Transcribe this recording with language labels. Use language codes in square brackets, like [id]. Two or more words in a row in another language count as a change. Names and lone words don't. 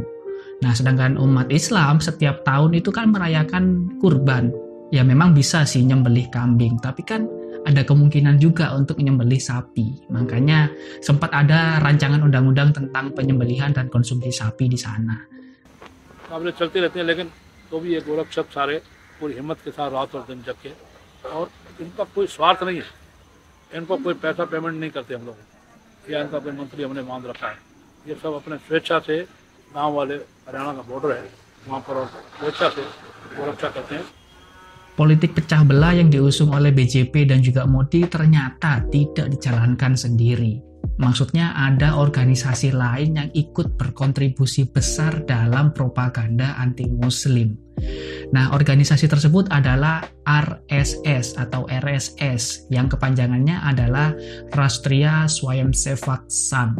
[id] Nah, sedangkan umat Islam setiap tahun itu kan merayakan kurban. Ya, memang bisa sih nyembelih kambing, tapi kan ada kemungkinan juga untuk menyembelih sapi. Makanya sempat ada rancangan undang-undang tentang penyembelihan dan konsumsi sapi di sana. [hi] मामले चलते रहते हैं लेकिन तो भी ये गोरक्षक सारे पूरी हिम्मत के साथ रात और दिन जग के और इनका कोई स्वार्थ नहीं है, इनको कोई पैसा पेमेंट नहीं करते हम लोग या इनका कोई मंत्री हमने मान रखा है। ये सब अपने स्वेच्छा से गाँव वाले हरियाणा का बॉर्डर है वहाँ पर स्वेच्छा से गोरक्षा करते हैं। [id] Politik pecah belah yang diusung oleh BJP dan juga Modi ternyata tidak dijalankan sendiri. Maksudnya ada organisasi lain yang ikut berkontribusi besar dalam propaganda anti-Muslim. Nah, organisasi tersebut adalah RSS atau RSS yang kepanjangannya adalah Rashtriya Swayamsevak Sangh.